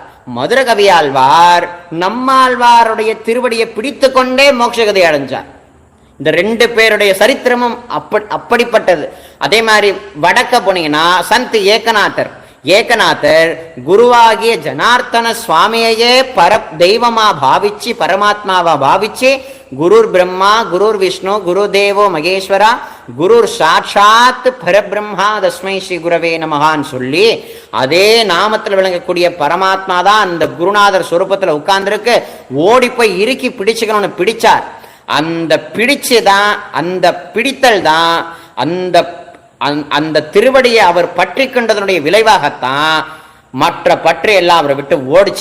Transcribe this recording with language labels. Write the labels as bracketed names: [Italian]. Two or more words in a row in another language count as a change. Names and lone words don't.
[Tamil] மதுரகவி ஆழ்வார் நம்மாழ்வாருடைய திருவடியை பிடித்து கொண்டே மோட்சகதி அடைஞ்சார். இந்த 2 பேருடைய சரித்திரமும் அப்படிப்பட்டது. அதே மாதிரி வடக்க போனீங்கன்னா சந்த் ஏகநாதர் குருவாகிய ஜனார்த்தன சுவாமியையே தெய்வமா பாவிச்சு, பரமாத்மாவா பாவிச்சு, [Sanskrit] गुरुर् ब्रह्मा गुरुर् विष्णु गुरु देवो महेश्वरा गुरुर् साक्षात् परब्रह्मा तस्मै श्री गुरवे [Tamil] நமகான்னு சொல்லி அதே நாமத்தில் விளங்கக்கூடிய பரமாத்மா தான் அந்த குருநாதர் சொரூபத்தில் உட்கார்ந்துருக்கு. ஓடி போய் இறுக்கி பிடிச்சுக்கணும்னு பிடிச்சார். அந்த பிடிச்சுதான், அந்த பிடித்தல் தான் அந்த திருவடியை அவர் பற்றி கொண்டதனுடைய விளைவாகத்தான் மற்ற பற்று எல்லாம் அவரை விட்டு ஓடிச்சு.